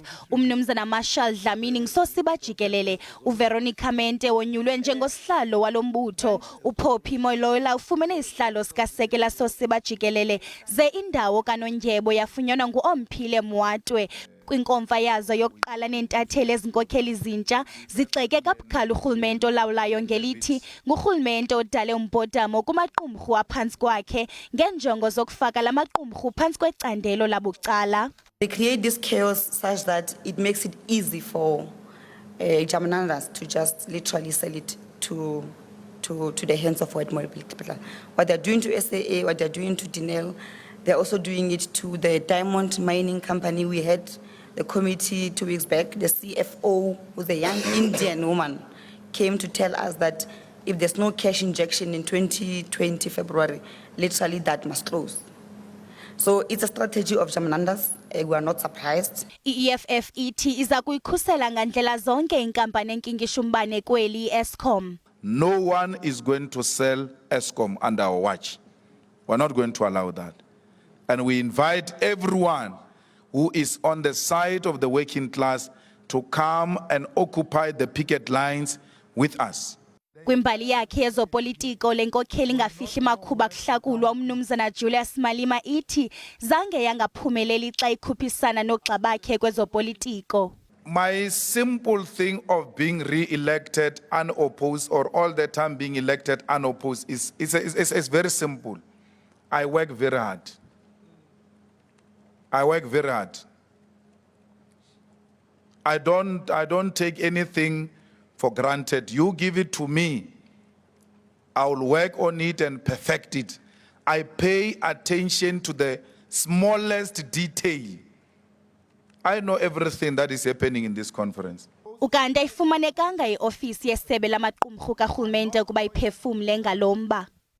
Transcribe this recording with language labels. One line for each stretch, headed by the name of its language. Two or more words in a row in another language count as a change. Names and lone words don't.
Xhosa: Umnumzana Marshall Dlamini ngusosiba jikelele, uVeronica Mente wonyulwe njengosihlalo walo mbutho, uPoppy Moilola ufumene isihlalo sikasekela sosiba jikelele, ze indawo kanondyebo yafunyanwa nguOmphile Mwatwe. Kwinkomfa yazo yokuqala nentatheli ezinkokheli zintsha zigxeke kabukhali urhulumente olawulayo ngelithi ngurhulumente odale umbhodamo kumaqumrhu aphantsi kwakhe ngeenjongo zokufaka la maqumrhu phantsi kwecandelo labucala.
English: They create this chaos such that it makes it easy for Jamnandas to just literally sell it to the hands of white people. What they're doing to SAA, what they're doing to Dinel, they're also doing it to the diamond mining company. We had the committee 2 weeks back, the CFO, who's a young Indian woman, came to tell us that if there's no cash injection in 2020 February, literally that must close. So it's a strategy of Jamnandas. We are not surprised.
Xhosa: I-EFF ithi iza kuyikhusela ngandlela zonke inkampani enkingisha umbane kweli Eskom.
English: No one is going to sell Eskom under our watch. We're not going to allow that. And we invite everyone who is on the side of the working class to come and occupy the picket lines with us.
Xhosa: Kwimbali yakhe yezopolitiko lenkokheli ngafihli makhuba kuhlakulwa umnumzana Julius Malema ithi zange yangaphumeleli xa ikhuphisana noxa bakhe kwezopolitiko.
English: My simple thing of being re-elected unopposed or all the time being elected unopposed is very simple. I work very hard. I work very hard. I don't take anything for granted. You give it to me, I will work on it and perfect it. I pay attention to the smallest detail. I know everything that is happening in this conference.
Xhosa: Ukanti ayifumanekanga iofisi yesebe lamaqumrhu karhulumente kuba iphefumle ngalomba.